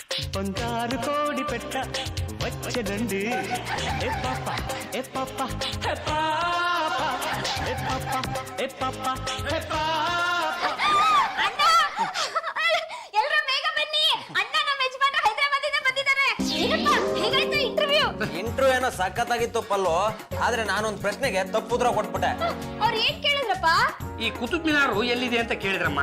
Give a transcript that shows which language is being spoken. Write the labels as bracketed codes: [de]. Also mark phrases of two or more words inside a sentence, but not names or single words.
[te] 106 కోడి పెట్ట వచ్చనండి ఏ పాప ఏ పాప హే పాప ఏ పాప ఏ పాప హే పాప [kn] ಅಣ್ಣ ಎಲ್ಲರೂ ಬೇಗ ಬನ್ನಿ ಅಣ್ಣ ನಮ್ಮ ಯಜಮಾನರು ಹೈದರಾಬಾದಿಂದ ಬಂದಿದ್ದಾರೆ ಏನಪ್ಪ ಹೇಗಾಯ್ತು ಇಂಟರ್ವ್ಯೂ ಏನೋ ಸಖತ್ತಾಗಿತ್ತು ಪಲ್ಲು. ಆದ್ರೆ ನಾನೊಂದು ಪ್ರಶ್ನೆಗೆ ತಪ್ಪು ಉತ್ತರ ಕೊಟ್ಬಿಟ್ಟೆ. ಅವ್ರು ಏನ್ ಕೇಳಿದ್ರಪ್ಪ? ಈ ಕುತುಬ್ ಮಿನಾರು ಎಲ್ಲಿದೆ ಅಂತ ಕೇಳಿದ್ರಮ್ಮ.